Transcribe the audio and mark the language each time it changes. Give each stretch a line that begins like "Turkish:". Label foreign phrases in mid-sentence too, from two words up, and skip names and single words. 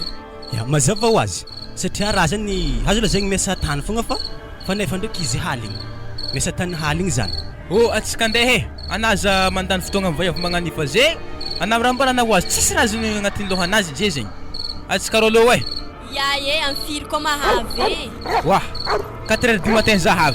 Malagasy: mazava ho azy satria raha zany azo la zegny miasa tany fogna fa nefa ndraiky izy haligny miasa tany haligny zany atsika andeha anaza mandany fotoagna mivay avy magnanifa zay ana raha mbarana ho azy tsisy raha azony agnatin'ny lohanazy je zegny atsika rolo amin'ny firy koa mahavy 4h
French: du matin
Malagasy: zahavy